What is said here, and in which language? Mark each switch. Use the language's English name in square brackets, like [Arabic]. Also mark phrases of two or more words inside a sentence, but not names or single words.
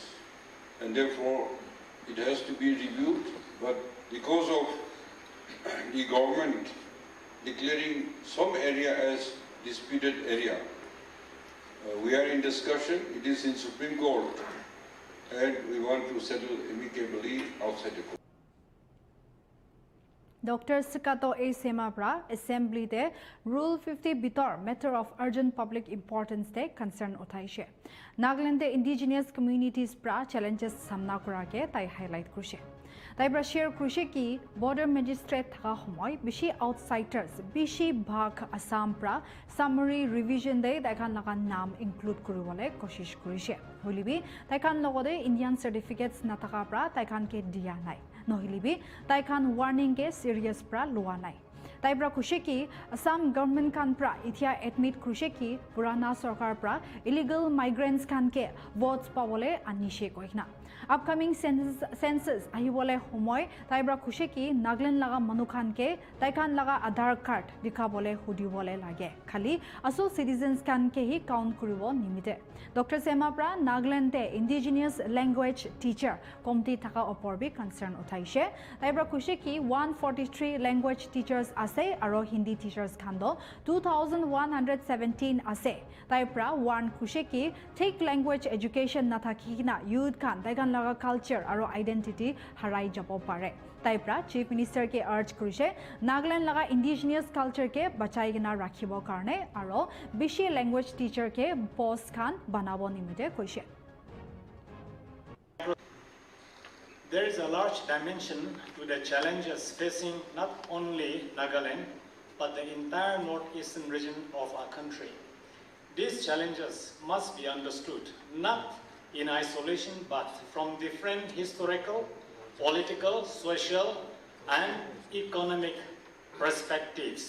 [English] And therefore, it has to be reviewed, but because of the government declaring some area as disputed area, we are in discussion. It is in Supreme Court, and we want to settle amicably outside the court. [Naga Pidgin] Dr. Sikato A. Semapra, Assembly de Rule 50 Bitor, [English] matter of urgent public importance [Naga Pidgin] de concern Otaishe. Nagaland de [English] indigenous communities [Naga Pidgin] pra challenges samna kurake tai highlight krushe. Tai pra share krushe ki [English] border magistrate [Naga Pidgin] thaga homoy bishi outsiders bishi bhag Assam pra [English] summary revision [Naga Pidgin] de tai khan laga naam include kuribole koshish kurishe. Holibi tai khan logode [English] Indian certificates [Naga Pidgin] nataka pra tai khan ke dia nai. Nohilibi tai khan warning ke serious pra lua nai. Taibra kusheki Assam government kan pra itia admit kusheki Purana Sarkar pra [English] illegal migrants [Naga Pidgin] kan ke votes pawole anishe koikna. Upcoming census ahibole homoy taibra kusheki Nagaland laga manukhan ke taikan laga Aadhaar card dikhabole hudibole lage. Khali aso citizens kan ke hi count kuribo nimite. Dr. Sema pra Nagaland te [English] indigenous language teacher [Naga Pidgin] komti thaka oporbi concern uthaishe. Taibra kusheki 143 [English] language teachers [Naga Pidgin] ase aro Hindi teachers khando 2117 ase. Taibra one kusheki take [English] language education [Naga Pidgin] nathakina youth khan taikan laga culture aro identity harai jabo pare. Taibra Chief Minister ke urge kurise Nagaland laga [English] indigenous culture [Naga Pidgin] ke bachai gina rakhibo karne aro bishi [English] language teacher [Naga Pidgin] ke post khan banabo nimite koise. [English] There is a large dimension to the challenges facing not only Nagaland, but the entire northeastern region of our country. These challenges must be understood, not in isolation, but from different historical, political, social, and economic perspectives.